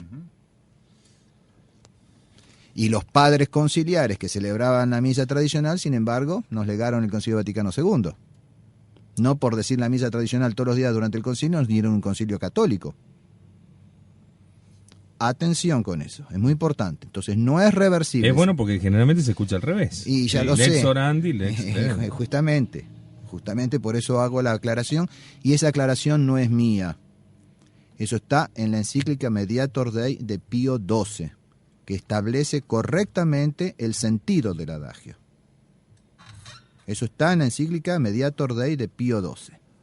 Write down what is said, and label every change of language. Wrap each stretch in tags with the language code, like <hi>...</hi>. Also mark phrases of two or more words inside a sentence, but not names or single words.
<es>Y los padres conciliares que celebraban la misa tradicional, sin embargo, nos legaron el Concilio Vaticano II. No por decir la misa tradicional todos los días durante el concilio, nos dieron un concilio católico. Atención con eso, es muy importante. Entonces no es reversible. Es bueno porque generalmente se escucha al revés. Y ya lo lex sé.</es> <la>orandi, lex</la> <es>Justamente. Justamente por eso hago la aclaración, y esa aclaración no es mía. Eso está en la encíclica Mediator Dei de Pío XII, que establece correctamente el sentido del adagio. Eso está en la encíclica Mediator Dei de Pío XII.</es>